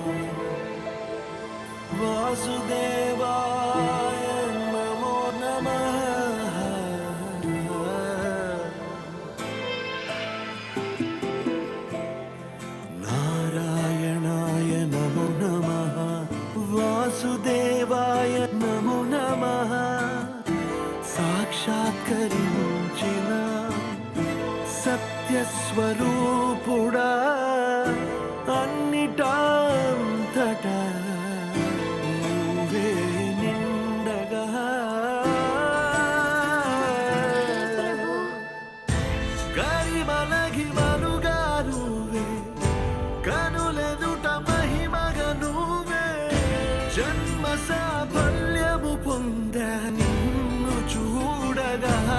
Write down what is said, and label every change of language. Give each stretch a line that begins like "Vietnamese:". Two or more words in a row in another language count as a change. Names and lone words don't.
Sanskrit: वासुदेवाय नमो नमः नारायणाय नमो नमः वासुदेवाय नमो नमः
Telugu: సాక్షాత్కరించిన సత్యస్వరూపుడా అన్నిటాంతటా నువ్వే నిండగా గరిమలగిమలుగా నువ్వే కనులెదుట మహిమగా నువ్వే జన్మ సాఫల్యము పొందా నిన్ను చూడగా